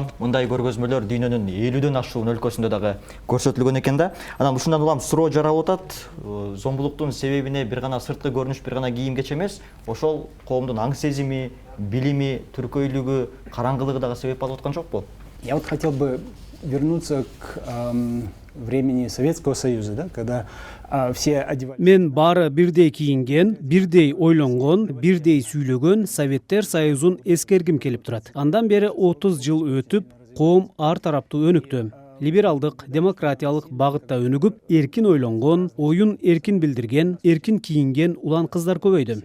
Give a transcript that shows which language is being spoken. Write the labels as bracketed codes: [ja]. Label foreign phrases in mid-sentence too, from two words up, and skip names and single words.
[ky] Мындай көргөзмөлөр дүйнөнүн 50дөн ашуун өлкөсүндө дагы көрсөтүлгөн экен да. Анан ушундан улам суроо жаралып атат. Зомбулуктун себебине бир гана сырткы көрүнүш, бир гана кийимгече эмес, ошол коомдун аң сезими, билими, түркөйлүгү, караңгылыгы дагы себеп болуп аткан жокпу? [ru] Я вот хотел бы вернуться к времени Советского Союза, да, когда все одевали. [ky] Мен бары бирдей кийинген, бирдей ойлонгон, бирдей сүйлөгөн Советтер Союзун эскергим келип турат. Андан бери 30 жыл өтүп, коом ар тараптуу өнүктү. либералдык, демократиялык багытта өнүгүп, эркин ойлонгон, оюн эркин билдирген, эркин кийинген улан кыздар көбөйдү.